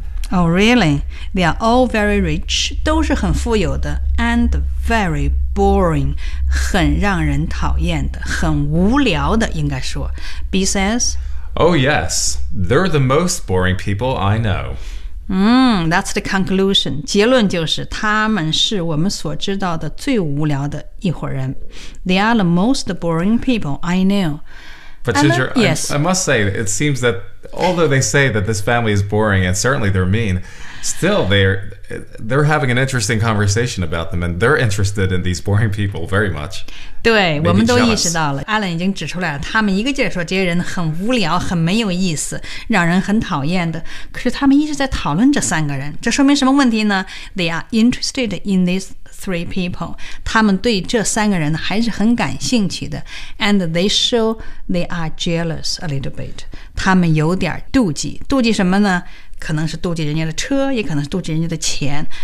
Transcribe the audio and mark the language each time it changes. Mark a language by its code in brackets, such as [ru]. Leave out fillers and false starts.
[en] Oh, really? They are all very rich, [zh] 都是很富有的 [en] and very boring, [zh] 很让人讨厌的很无聊的应该说 [en] B says, Oh, yes, they're the most boring people I know. That's the conclusion. [zh] 结论就是他们是我们所知道的最无聊的一伙人。 [en] They are the most boring people I know. But teacher, I must say, it seems that although they say that this family is boring and certainly they're mean, still they're having an interesting conversation about them and they're interested in these boring people very much. [zh] 对，我们都意识到了。 Alan 已经指出来了，他们一个劲儿说这些人很无聊，很没有意思，让人很讨厌的。可是他们一直在讨论这三个人，这说明什么问题呢？ [en] They are interested in these three people. [zh] 他们对这三个人还是很感兴趣的。 [en] And they show they are jealous a little bit. [zh] 他们有点妒忌，妒忌什么呢？可能是妒忌人家的车，也可能是妒忌人家的钱。